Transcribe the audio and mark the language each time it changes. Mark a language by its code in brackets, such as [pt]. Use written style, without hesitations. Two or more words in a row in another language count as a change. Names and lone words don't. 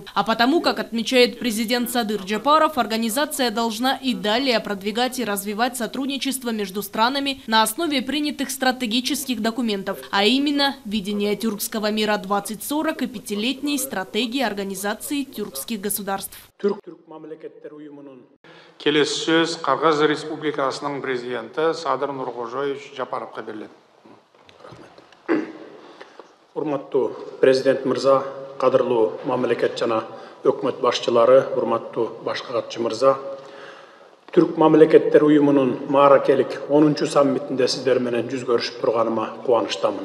[ru] А потому, как отмечает президент Садыр Джапаров, организация должна и далее продвигать и развивать сотрудничество между странами на основе принятых стратегических документов, а именно видение тюркского мира 2040 и пятилетней стратегии организации тюркских государств. [kk] Келесі сөз Қырғыз Республикасының президенті Садыр Нұрғожаевич Жапаровқа беріледі. [ky] Урматтуу президент мырза, кадырлуу мамлекет жана өкмөт башчылары, урматтуу башкы катчы мырза, Түрк мамлекеттер уюмунун мааракелик 10-чу саммитинде сиздер менен жүз көрүшүп турганыма кубанычтамын.